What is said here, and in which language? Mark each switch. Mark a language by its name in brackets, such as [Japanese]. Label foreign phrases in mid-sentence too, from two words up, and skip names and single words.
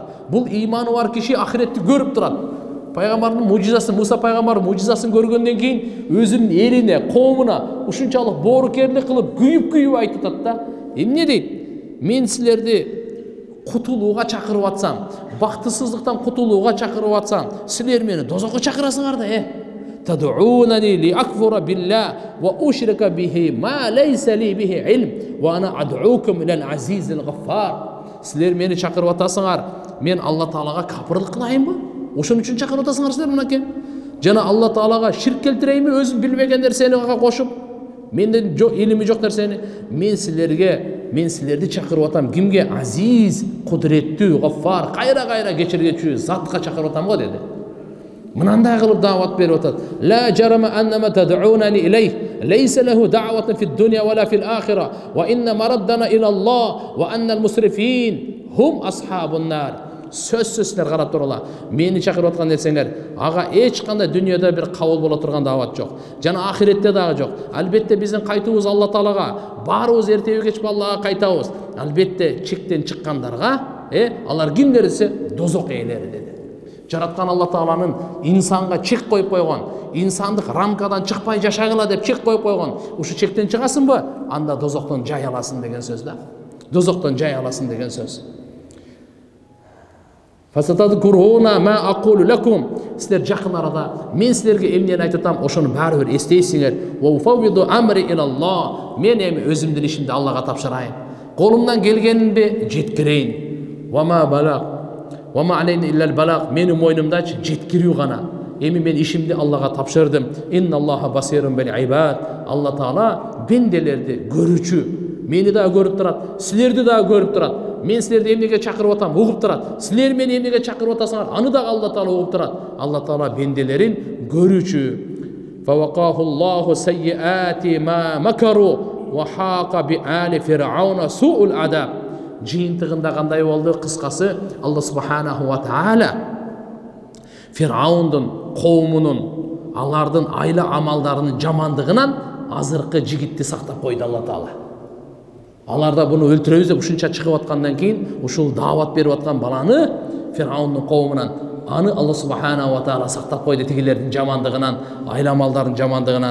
[Kyrgyz] Бул иманы бар киши ахиретти көрүп турат. Пайгамбардын мужизасын, Муса пайгамбардын мужизасын көргөндөн кийин өзүнүн элине, коомуна ушунчалык боорукерлик кылып, күйүп айтып атат да. Эмне дейт? Мен силерди кутулууга чакырып атсам, бактысыздыктан кутулууга чакырып атсам, силер мени дозокко чакырасыңар да, [Arabic] تدعونني لأكفر بالله وأشرك به ما ليس لي به علم وأنا أدعوكم إلى العزيز الغفار. [Kyrgyz] Силер мени чакырып атасыңар, мен Алла Таалага капырлык кылайынбы? Ошон үчүн чакырып атасыңар силер мынакей. Жана Алла Таалага ширк келтирейинби, өзүм билбеген нерсени кошуп? Менден илими жок нерсени. Мен силерди чакырып атам. Кимге? Азиз, кудуреттүү, гаффар, кайра кечиргечүү затка чакырып атам го деди. Мынандай кылып даават берип атат. [Arabic] لا جرم أنما تدعونني إليه ليس له دعوة في الدنيا ولا في الآخرة وأن مردنا إلى الله وأن المسرفين هم أصحاب النار. [Kyrgyz] Сөзсүзлер карап тургула. Мени чакырып аткан нерсеңер, ага эч кандай дүйнөдө бир кабыл боло турган даават жок. Жана ахиретте дагы жок. Албетте биздин кайтуубуз Алла Таалага, баарыбыз эртеби кеч Аллага кайтабыз. Албетте чектен чыккандарга, алар кимдер десе, дозок ээлери деди. Жараткан Алла Тааланын инсанга чек коюп койгон, инсандык рамкадан чыкпай жашагыла деп чек коюп койгон. Ушу чектен чыгасыңбы? Анда дозоктон жай аласың деген сөз да. Дозоктон жай аласың деген сөз. [Arabic] فستذكرون ما أقول لكم. [Kyrgyz] Силер жакын арада мен силерге эмнени айтып атам, ошону баары бир эстейсиңер. [Arabic] وأفوض أمري إلى الله. [Kyrgyz] Мен эми өзүмдүн ишимди Аллага тапшырайын. Колумдан келгенинди жеткирейин. [Arabic] وما بلاغ. وما علينا إلا البلاغ. [Kyrgyz] Менин мойнумдачы жеткирүү гана. Эми мен ишимди Аллага тапшырдым. [Arabic] إن الله بصير بالعباد. [Kyrgyz] Алла Таала бенделерди көрүүчү. Мени да көрүп турат, силерди да көрүп турат. Мен силерди эмнеге чакырып атам, угуп турат. Силер мени эмнеге чакырып атасыңар, аны да Алла Таала угуп турат. Алла Таала бенделерин көрүүчү. [Arabic] فوقاه الله سيئات ما مكروا وحاق بآل فرعون سوء العذاب. [Kyrgyz] Жыйынтыгында кандай болду? Кыскасы, Алла [Arabic] سبحانه وتعالى [Kyrgyz] Фираундун коомунун, алардын айла амалдарынын жамандыгынан азыркы жигитти сактап койду Алла Таала. Аларда буну өлтүрөбүз деп ушунча чыгып аткандан кийин ушул даават берип аткан баланы Фираундун коомунан аны Алла [Arabic] سبحانه وتعالى [Kyrgyz] сактап койду тигилердин жамандыгынан, айламалдардын жамандыгынан.